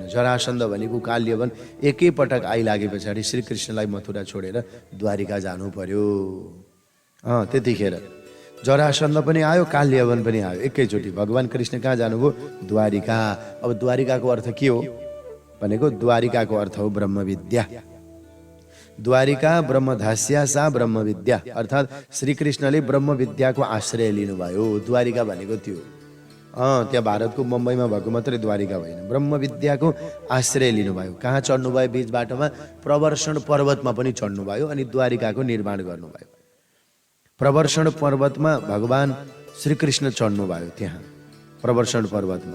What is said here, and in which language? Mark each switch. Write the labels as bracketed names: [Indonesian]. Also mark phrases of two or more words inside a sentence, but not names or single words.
[Nepali] जरासन्ध भनेको काल यवन एकै पटक आइलागे पछाडि श्रीकृष्णलाई मथुरा छोडेर द्वारिका जानु पर्यो। त्यतिखेर जरासन्ध पनि आयो, काल यवन पनि आयो एकैचोटि। भगवान कृष्ण कहाँ जानुभयो? द्वारिका। अब द्वारिकाको अर्थ के हो भनेको, द्वारिकाको अर्थ हो ब्रह्मविद्या। [Sanskrit] द्वारिका ब्रह्मधास्या सा ब्रह्मविद्या, [Nepali] अर्थात् श्रीकृष्णले ब्रह्मविद्याको आश्रय लिनुभयो। द्वारिका भनेको त्यो, त्यहाँ भारतको मुम्बईमा भएको मात्रै द्वारिका होइन, ब्रह्मविद्याको आश्रय लिनुभयो। कहाँ चढ्नुभयो? बीच बाटोमा प्रवर्षण पर्वतमा पनि चढ्नुभयो अनि द्वारिकाको निर्माण गर्नुभयो। प्रवर्षण पर्वतमा भगवान श्रीकृष्ण चढ्नुभयो, त्यहाँ प्रवर्षण पर्वतमा।